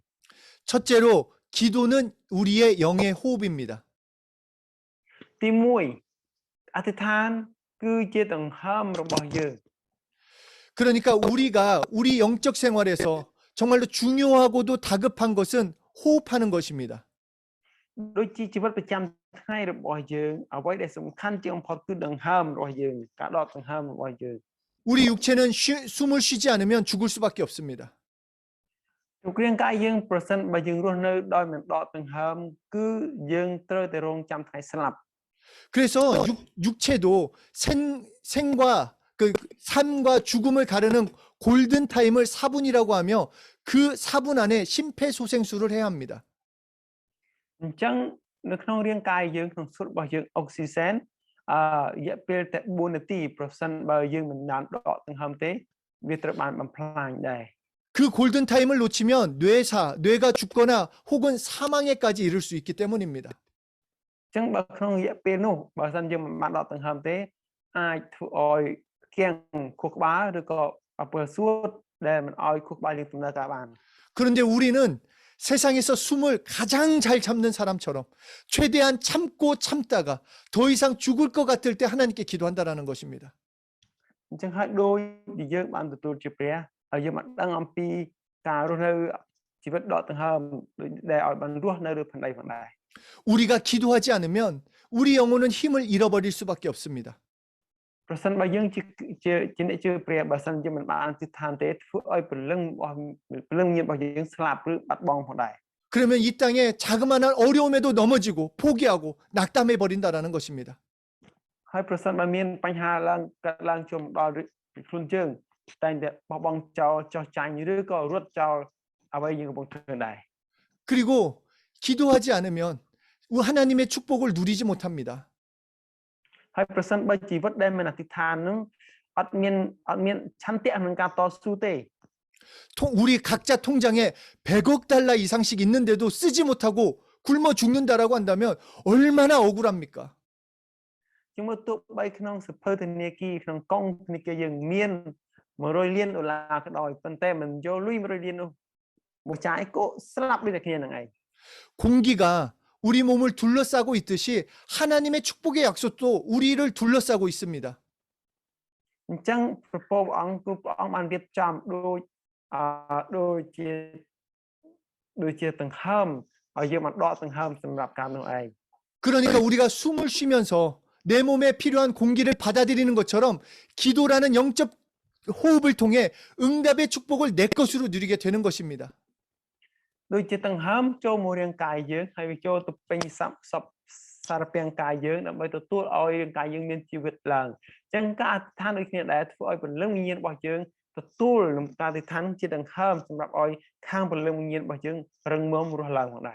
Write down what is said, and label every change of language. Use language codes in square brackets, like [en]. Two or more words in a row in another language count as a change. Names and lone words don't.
[ko] 첫째로 기도는 우리의 영의 호흡입니다. [km] ទី1អធិដ្ឋានគឺជាដង្ហើមរបស់យើង [ko] 그러니까 우리가 우리 영적 생활에서 정말로 중요하고도 다급한 것은 호흡하는 것입니다. [km] ដូចជាជីវិតប្រចាំថ្ងៃរបស់យើងអ្វីដែលសំខាន់ជាងបំផុតគឺដង្ហើមរបស់យើងការដកដង្ហើមរបស់យើង [ko] 우리 육체는 숨을 쉬지 않으면 죽을 수밖에 없습니다. [km] រូបរាងកាយយើងប្រសិនបើយើងរស់នៅដោយមិនដកដង្ហើមគឺយើងត្រូវតែរងចាំថ្ងៃស្លាប់ [ko] 그래서 육체도 생과 그 삶과 죽음을 가르는 골든 타임을 4분이라고 하며 그 4분 안에 심폐소생술을 해야 합니다. [km] អញ្ចឹងនៅក្នុងរាងកាយយើងក្នុងសួតរបស់យើងអុកស៊ីសែនរយៈពេលតែ4នាទីប្រសិនបើយើងមិនបានដកដង្ហើមទេវាត្រូវបានបំផ្លាញដែរ [ko] 그 골든 타임을 놓치면 뇌가 죽거나 혹은 사망에까지 이를 수 있기 때문입니다. [km] អញ្ចឹងបើក្នុងរយៈពេលនោះបើសិនយើងមិនបានដកដង្ហើមទេអាចធ្វើឲ្យគៀងខួរក្បាលឬក៏អំពើសួតដែលមិនឲ្យខួរក្បាលយើងដំណើរការបាន [ko] 그런데 우리는 세상에서 숨을 가장 잘 참는 사람처럼 최대한 참고 참다가 더 이상 죽을 것 같을 때 하나님께 기도한다라는 것입니다. [km] អញ្ចឹងហើយដូចដែលយើងបានទទួលជាព្រះហើយយើងបានដឹងអំពីការរស់នៅជីវិតដកដង្ហើមដូចដែលឲ្យបានរស់នៅលើផែនដីផងដែរ [ko] 우리가 기도하지 않으면 우리 영혼은 힘을 잃어버릴 수밖에 없습니다. [km] ប្រសិនបើយើងជាអ្នកជឿព្រះបើសិនជាមិនបានអធិដ្ឋានទេធ្វើឲ្យព្រលឹងញាណរបស់យើងស្លាប់ឬបាត់បង់ផងដែរ [ko] 그러면 이 땅에 자그마한 어려움에도 넘어지고 포기하고 낙담해 버린다라는 것입니다. [km] ហើយប្រសិនបើមានបញ្ហាឡើងកើតឡើងជុំដល់ខ្លួនយើងតែងតែបោះបង់ចោលចោះចាញ់ឬក៏រត់ចោលអ្វីយើងកំពុងធ្វើដែរ [ko] 그리고 기도하지 않으면 하나님의 축복을 누리지 못합니다. [km] ហើយប្រសិនបើជីវិតដែលមិនអធិដ្ឋាននឹងអត់មានឆន្ទៈក្នុងការតស៊ូទេ [ko] 우리 각자 통장에 100억 달러 이상씩 있는데도 쓰지 못하고 굶어 죽는다라고 한다면 얼마나 억울합니까? [km] ជាងមើលទោះបីក្នុងសភៅធនាគារក្នុងកុងធនាគារយើងមាន$100 លានក៏ដោយប៉ុន្តែមិនយកលុយ$100 លាននោះមកចាយក៏ស្លាប់ដូចតែគ្នានឹងឯង [ko] 공기가 우리 몸을 둘러싸고 있듯이 하나님의 축복의 약속도 우리를 둘러싸고 있습니다. [km] អញ្ចឹងព្រះពោព្រះអង្គគឺព្រះអង្គបានរៀបចំដូចជាដង្ហើមឲ្យយើងបានដកដង្ហើមសម្រាប់ការនោះឯង [ko] 그러니까 우리가 숨을 쉬면서 내 몸에 필요한 공기를 받아들이는 것처럼 기도라는 영적 호흡을 통해 응답의 축복을 내 것으로 누리게 되는 것입니다. [km] ដូចជាដង្ហើមចូលមករាងកាយយើងហើយវាចូលទៅពេញសពសារពាង្គកាយយើងដើម្បីទទួលឲ្យរាងកាយយើងមានជីវិតឡើងអញ្ចឹងការអធិដ្ឋានដូចគ្នាដែរធ្វើឲ្យព្រលឹងវិញ្ញាណរបស់យើងទទួលនឹងការអធិដ្ឋានជាដង្ហើមសម្រាប់ឲ្យខាងព្រលឹងវិញ្ញាណរបស់យើងរឹងមាំរស់ឡើងផងដែរ